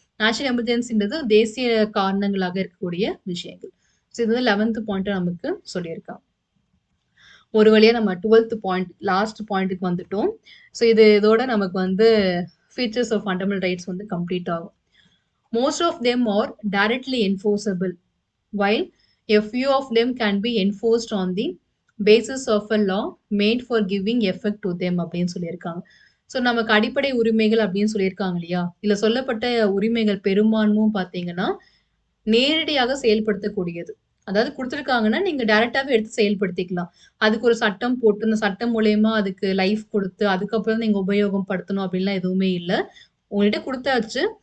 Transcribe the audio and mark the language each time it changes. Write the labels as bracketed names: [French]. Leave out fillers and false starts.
[Tamil] National எமர்ஜென்சின்றது தேசிய காரணங்களாக இருக்கக்கூடிய விஷயங்கள். ஸோ இது வந்து 11த் பாயிண்ட்டா நமக்கு சொல்லியிருக்காங்க. ஒரு வழியா நம்ம 12த் பாயிண்ட் லாஸ்ட் பாயிண்ட்க்கு வந்துட்டோம். ஸோ இதோட நமக்கு வந்து ஃபீச்சர்ஸ் ஆஃப் ஃபண்டமெண்டல் ரைட்ஸ் வந்து கம்ப்ளீட் ஆகும். [English] Most of them are directly enforceable, while a few of them can be enforced on the basis of a law made for giving effect to them [Tamil] அப்படின்னு சொல்லியிருக்காங்க. So நமக்கு அடிப்படை உரிமைகள் அப்படின்னு சொல்லியிருக்காங்க இல்லையா? இதுல சொல்லப்பட்ட உரிமைகள் பெரும்பான்மும் பார்த்தீங்கன்னா, நேரடியாக செயல்படுத்தக்கூடியது. அதாவது குடுத்துருக்காங்கன்னா, நீங்க டைரக்ட்டாவே எடுத்து செயல்படுத்திக்கலாம். அதுக்கு ஒரு சட்டம் போட்டு, அந்த சட்டம் மூலியமா அதுக்கு லைஃப் குடுத்து, அதுக்கப்புறம் நீங்க உபயோகம் படுத்தணும் அப்படின்லாம் எதுவுமே இல்ல. உங்கள்ட்ட குடுத்தாச்சு.